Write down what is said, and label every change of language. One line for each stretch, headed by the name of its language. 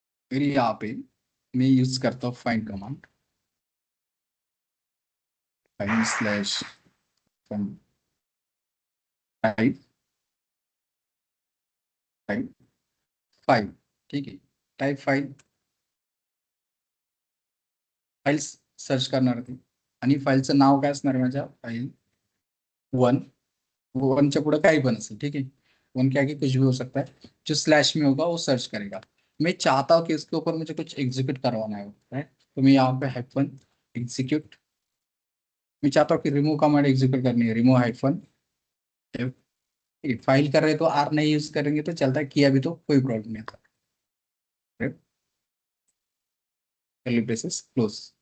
Hindi: फिर यहाँ पे मैं यूज करता हूँ find command, find slash type type 5। ठीक है,
Marathi: टाइप 5 फाइल्स सर्च करणार होती आणि फाईलचं नाव काय असणार आहे माझ्या फाईल 1, वो 1 पुढे काही पण असेल, ठीक है।
Hindi: 1 के आगे कुछ भी हो सकता है, जो स्लैश में होगा वो सर्च करेगा। मैं चाहता हूँ कि इसके ऊपर मुझे कुछ एग्जीक्यूट करवाना है, राइट। तो मैं यहाँ पे हाइफन एग्जीक्यूट, मैं चाहता हूँ कि रिमूव कमांड एग्जीक्यूट करनी है, रिमूव हाइफन। फाइल कर रहे तो आर नहीं यूज करेंगे तो चलता है, किया भी तो कोई प्रॉब्लम नहीं आता, कर्ली ब्रेसेस क्लोज।